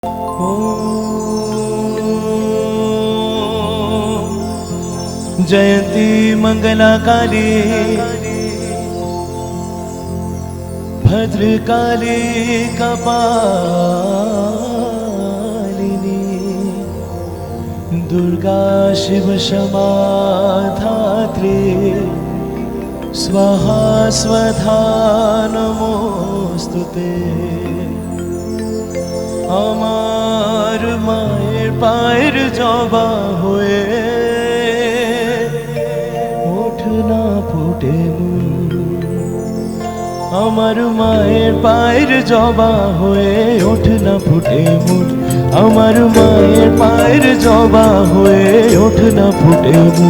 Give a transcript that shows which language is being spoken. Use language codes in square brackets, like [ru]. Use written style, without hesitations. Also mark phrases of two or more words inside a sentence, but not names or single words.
[sa] जयंती मंगला काली भद्रकाली कपालिनी दुर्गा शिव क्षमा धात्री स्वाहा स्वधा नमोस्तुते। [bn] আমার মায়ের পায়ের জবা হয়ে ওঠ না ফুটে মন, আমার মায়ের পায়ের জবা হয়ে ওঠ না ফুটে মন, আমার মায়ের পায়ের জবা হয়ে ওঠ না ফুটে মন।